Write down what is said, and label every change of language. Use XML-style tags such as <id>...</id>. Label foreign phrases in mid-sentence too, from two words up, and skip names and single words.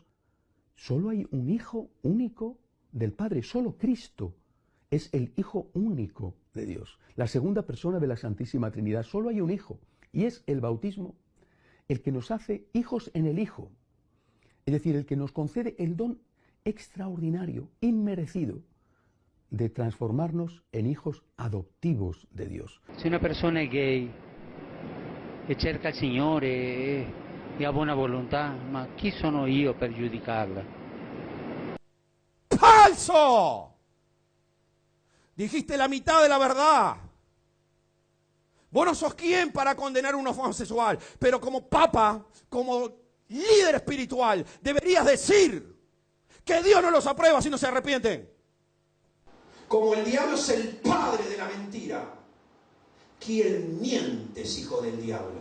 <es>Solo hay un hijo único del Padre, solo Cristo es el hijo único de Dios, la segunda persona de la Santísima Trinidad. Solo hay un hijo, y es el bautismo el que nos hace hijos en el Hijo, es decir, el que nos concede el don extraordinario, inmerecido, de transformarnos en hijos adoptivos de Dios.</es> <it>Se una persona è gay e cerca il Signore e ha buona volontà, ma chi sono io per giudicarla?</it> <es>¡Falso! Dijiste la mitad de la verdad. Vos no sos quien para condenar un homosexual, pero como papa, como líder espiritual, deberías decir que Dios no los aprueba si no se arrepienten. Como el diablo es el padre de la mentira, quien miente es hijo del diablo.</es>